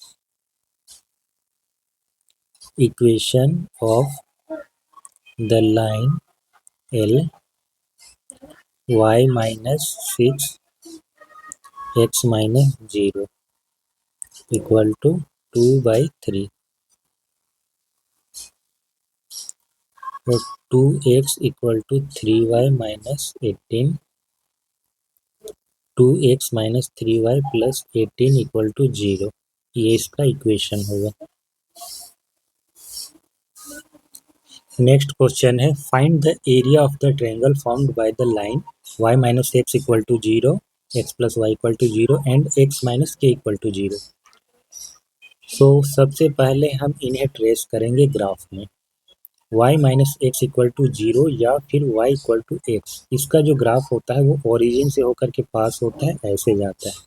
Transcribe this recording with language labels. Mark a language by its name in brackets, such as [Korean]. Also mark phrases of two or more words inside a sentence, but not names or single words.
[English] equation of the line L y-6 x - 0 = 2/3. [Hindi] तो 2x = 3y - 18, 2x - 3y + 18 = 0। ये इसका इक्वेशन होगा। [English] next question है, find the area of the triangle formed by the line y - x = 0, x + y = 0 and x - k = 0. [Hindi] सो सबसे पहले हम इन्हें ट्रेस करेंगे ग्राफ में। y - x = 0 या फिर y = x, इसका जो ग्राफ होता है वो ओरिजिन से होकर के पास होता है, ऐसे जाता है।